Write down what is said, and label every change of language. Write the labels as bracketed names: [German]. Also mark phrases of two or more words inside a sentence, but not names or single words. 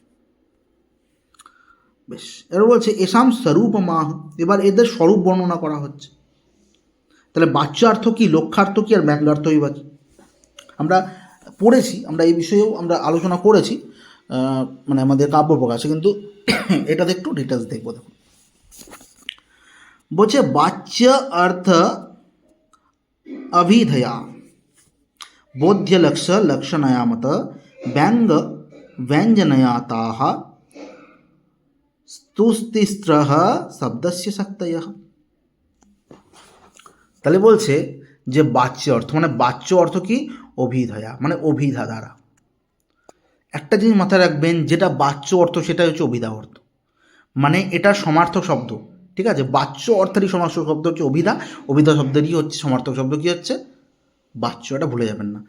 [Bangla] বেশ, এবার বলছে [Sanskrit] এসাম স্বরূপ মাহ, [Bangla] এবার এদের স্বরূপ বর্ণনা করা হচ্ছে। তাহলে বাচ্যার্থ কি, লক্ষ্যার্থ কি, আর ব্যঙ্গার্থই বা কি? আমরা পড়েছি, আমরা এই বিষয়েও আমরা আলোচনা করেছি মানে আমাদের কাব্য প্রকাশে, কিন্তু এটাতে একটু ডিটেলস দেখবো। দেখুন বলছে [Sanskrit] বাচ্য अर्थ अभिधया बोध्य लक्ष्य लक्षणया मत व्यंग व्यंजनया ताः स्तुस्तिस्त्रः शब्दस्य शक्तयः। [Bangla] তাহলে বলছে যে বাচ্য অর্থ মানে বাচ্য অর্থ কি, অভিধয়া মানে অভিধা দ্বারা। একটা জিনিস মাথায় রাখবেন, যেটা বাচ্য অর্থ সেটা হচ্ছে অভিধা অর্থ, মানে এটা সমার্থক শব্দ। ঠিক আছে, বাচ্য অর্থেরই সমার্থক শব্দ হচ্ছে অভিধা, অভিধা শব্দেরই হচ্ছে সমার্থক শব্দ কি হচ্ছে বাচ্য, এটা ভুলে যাবেন না।